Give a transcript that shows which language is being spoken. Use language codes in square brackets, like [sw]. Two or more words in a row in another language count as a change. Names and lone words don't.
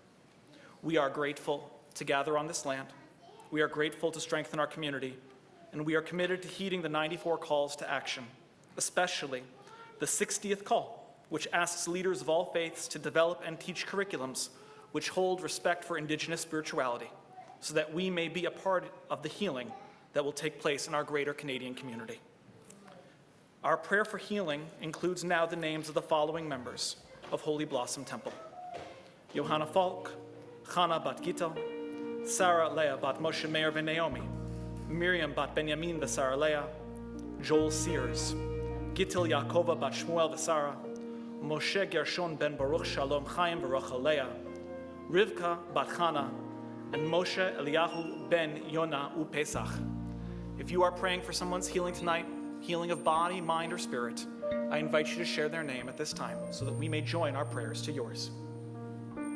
[en] We are grateful to gather on this land. We are grateful to strengthen our community, and we are committed to heeding the 94 calls to action, especially the 60th call, which asks leaders of all faiths to develop and teach curriculums which hold respect for Indigenous spirituality, so that we may be a part of the healing that will take place in our greater Canadian community. Our prayer for healing includes now the names of the following members of Holy Blossom Temple: Johanna Falk, Chana bat Gittel, Sarah Leah bat Moshe Meir ben Naomi, Miriam bat Benjamin v'Sarah Leah, Joel Sears, Gittel Yaakova bat Shmuel v'Sarah, Moshe Gershon ben Baruch Shalom Chaim v'Rachel Leah, Rivka bat Chana, and Moshe Eliyahu ben Yonah uPesach. If you are praying for someone's healing tonight, healing of body, mind, or spirit, I invite you to share their name at this time so that we may join our prayers to yours.